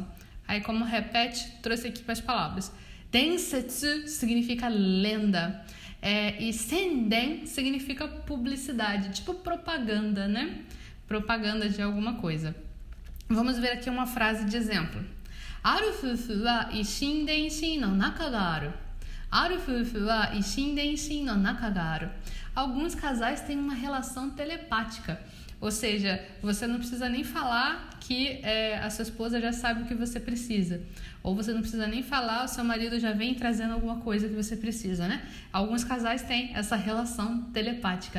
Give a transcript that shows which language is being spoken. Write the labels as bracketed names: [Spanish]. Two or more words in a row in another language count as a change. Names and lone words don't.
[Portuguese] Aí, como repete, trouxe aqui para as palavras. Densetsu significa lenda. E senden significa publicidade, tipo propaganda, né? Propaganda de alguma coisa. Vamos ver aqui uma frase de exemplo. [Japanese] ある夫婦は以心伝心の仲がある. ある夫婦は以心伝心の仲がある. [Portuguese] Alguns casais têm uma relação telepática. Ou seja, você não precisa nem falar que a sua esposa já sabe o que você precisa. Ou você não precisa nem falar, o seu marido já vem trazendo alguma coisa que você precisa, né? Alguns casais têm essa relação telepática.